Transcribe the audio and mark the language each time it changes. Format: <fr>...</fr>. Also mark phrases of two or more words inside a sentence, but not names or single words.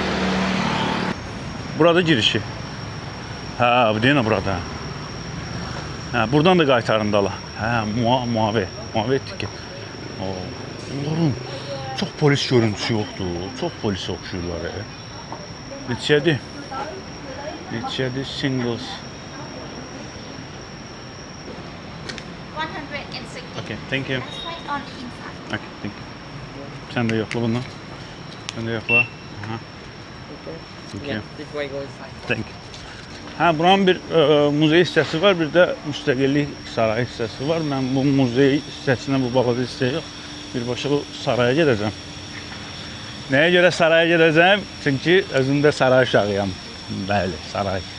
<az>Burada girişi. Hə, bu deyən burada. Hə, buradan da qaytarındalar. Hə, muave etdik ki. Onların çox polis görüntüsü yoxdur. Çox polis oxşuyurlar. Neçədir? Neçədir?</az> <en>Singles. 160. Okay, thank you. That's right on the inside. Okay, thank you.</en> <az>Sen de yoxla bunu. Sen de yoxla. Aha.</az> <en>Thank you. This way goes inside. Thank you.</en> <az>Hə, buranın bir muzey hissəsi var, bir də müstəqillik sarayı hissəsi var. Mən bu muzey hissəsinə, bu balaca hissəyə yox, birbaşa bu saraya gedəcəm. Nəyə görə saraya gedəcəm? Çünki özümdə saray uşağıyam. Bəli, saray.</az>